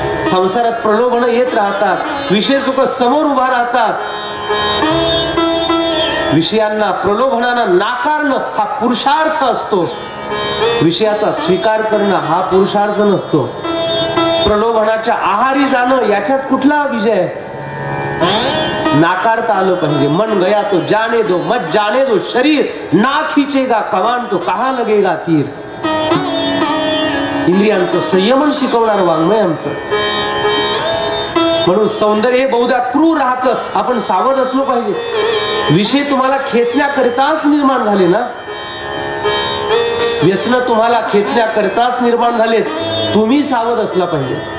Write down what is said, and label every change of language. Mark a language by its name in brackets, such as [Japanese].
[Marathi] संसारात प्रलोभन येत राहतात, विषय सुख समोर उभा राहतात. विषयांना प्रलोभनांना नाकारणं हा पुरुषार्थ असतो, विषयाचा स्वीकार करणं हा पुरुषार्थ नसतो. प्रलोभनाच्या आहारी जाणं याच्यात कुठला विजय? नाकारता आलं पाहिजे. [Hindi] मन गया तो जाने दो, मत जाने दो शरीर, ना खींचेगा कमान तो कहा लगेगा तीर. [Marathi] इंद्रियांचं संयमन शिकवणार वाङ्मय आमचं. म्हणून सौंदर्य हे बहुधा क्रूर राहतं, आपण सावध असलो पाहिजे. विषय तुम्हाला खेचण्याकरिताच निर्माण झाले ना, व्यसन तुम्हाला खेचण्याकरिताच निर्माण झालेत, तुम्ही सावध असला पाहिजे.